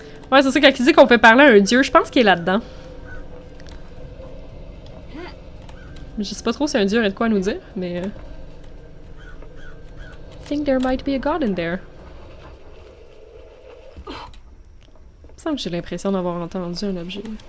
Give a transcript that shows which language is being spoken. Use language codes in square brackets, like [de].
[fr] Ouais, c'est ça, quand il dit qu'on peut parler à un dieu, je pense qu'il est là-dedans. Je sais pas trop si un dieu aurait de quoi nous dire, mais... [en] I think there might be a god in there. [fr] Il me semble que j'ai l'impression d'avoir entendu un objet.